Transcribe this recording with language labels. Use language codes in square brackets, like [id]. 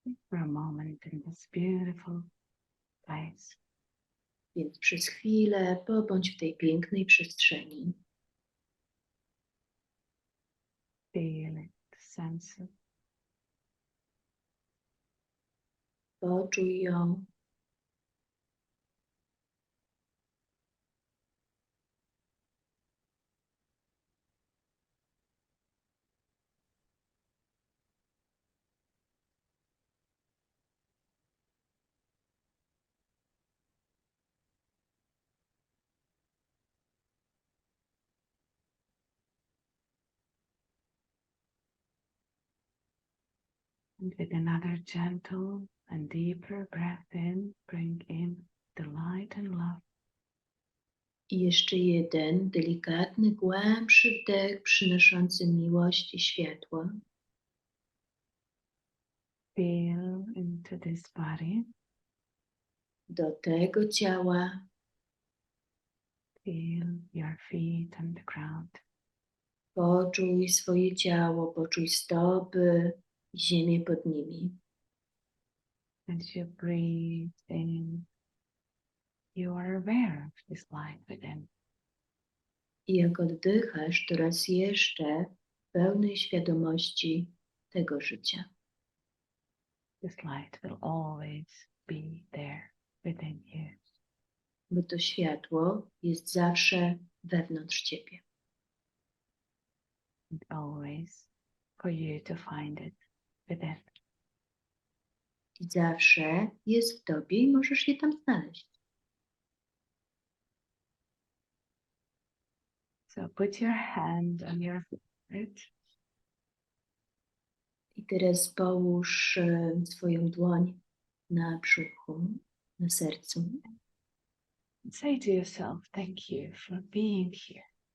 [en] For a moment in this beautiful place, [pl] Więc przez chwilę pobądź w tej pięknej przestrzeni. [en] feel it, sense it, [pl] Poczuj ją, [en] and with another gentle and deeper breath in, bring in the light and love. [pl] i jeszcze jeden delikatny, głębszy wdech przynoszący miłość i światło. [en] Feel into this body, [pl] Do tego ciała [en] feel your feet on the ground. [pl] poczuj swoje ciało, poczuj stopy i ziemię pod nimi. [en] As you breathe in, you are aware of this light within. [pl] I jak oddychasz, to raz jeszcze w pełnej świadomości tego życia. [en] This light will always be there within you. [pl] Bo to światło jest zawsze wewnątrz Ciebie. [en] And always for you to find it within. [pl] I zawsze jest w Tobie i możesz je tam znaleźć. [en] So put your hand on your forehead [pl] I teraz połóż swoją dłoń na brzuchu, na sercu [en] and say to yourself, thank you for being here.